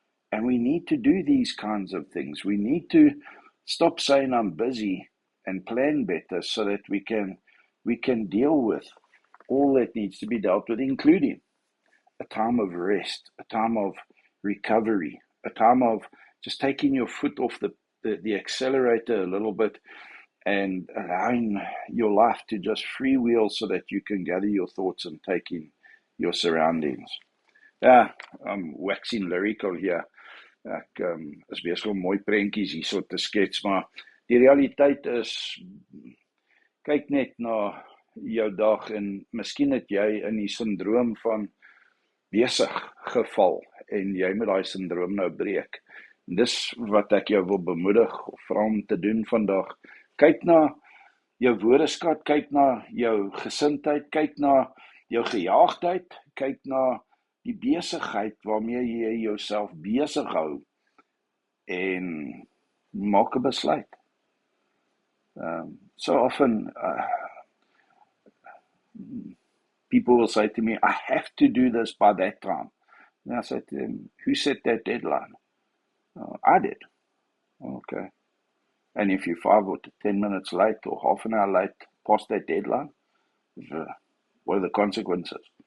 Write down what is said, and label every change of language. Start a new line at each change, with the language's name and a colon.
English: And we need to do these kinds of things. We need to stop saying I'm busy and plan better so that we can deal with all that needs to be dealt with, including a time of rest, a time of recovery, a time of just taking your foot off the accelerator a little bit and allowing your life to just freewheel so that you can gather your thoughts and take in your surroundings. I'm waxing lyrical here.
Afrikaans: Ek is besig om mooi prentjies hierso te skets, maar die realiteit is, kyk net na jou dag en miskien het jy in die syndroom van besig geval en jy moet daai syndroom nou breek. En dis wat ek jou wil bemoedig of vra om te doen vandag. Kyk na jou woordeskat, kyk na jou gesindheid, kyk na jou gejaagdheid, kyk na die besigheid waarmee jy jouself besig hou en maak 'n besluit.
English: So often people will say to me, I have to do this by that time. And I said to them, who set that deadline? I did. Okay. And if you're 5 or 10 minutes late or half an hour late past that deadline, what are the consequences?